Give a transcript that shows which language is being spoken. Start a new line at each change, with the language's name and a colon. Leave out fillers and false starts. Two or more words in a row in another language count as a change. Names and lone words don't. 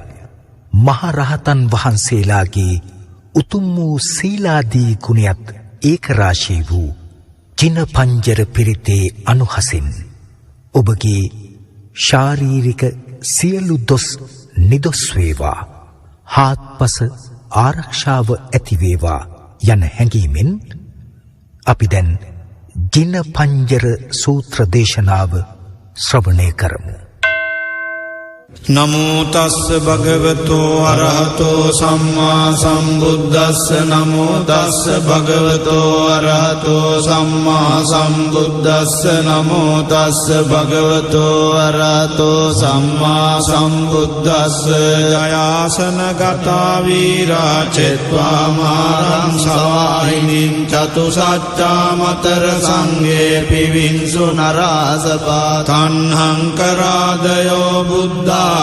Sinhala: මහරහතන් වහන්සේලාගේ උතුම් වූ සීලාදී ගුණයත් ඒකරාශී වූ ජිනපංජර පිරිතේ අනුහසින් ඔබගේ ශාරීරික සියලු දොස් නිදොස් වේවා, හාත්පස ආරක්ෂාව ඇති වේවා යන හැඟීමෙන් අපි දැන් ජිනපංජර සූත්‍ර දේශනාව ශ්‍රවණය කරමු.
Pali: නමෝ තස්ස භගවතෝ අරහතෝ සම්මා සම්බුද්දස්ස නමෝ තස්ස භගවතෝ අරහතෝ සම්මා සම්බුද්දස්ස නමෝ තස්ස භගවතෝ අරහතෝ සම්මා සම්බුද්දස්ස ජයාසන ගතා වීරා චෙත්වා මාරං සවාහිනින් චතුසත්තා මතර සංඝේ පිවින්සු නරාසපා තණ්හං කරාදයෝ බුද්ධා